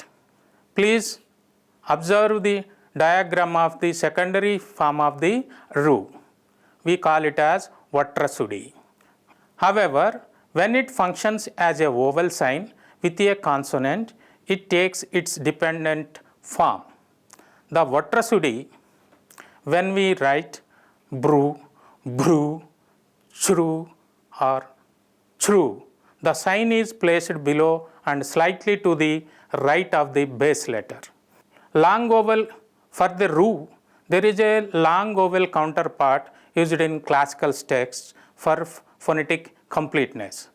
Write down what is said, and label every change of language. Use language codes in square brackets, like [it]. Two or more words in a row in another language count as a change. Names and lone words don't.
[en] Please observe the diagram of the secondary form of the Ru. We call it as Vatrasudi. However, when it functions as a vowel sign with a consonant, it takes its dependent form. The Vatrasudi, when we write bru, bru, chru or chru, the sign is placed below and slightly to the right of the base letter. Long vowel for the ru, there is a long vowel counterpart used in classical texts for phonetic completeness.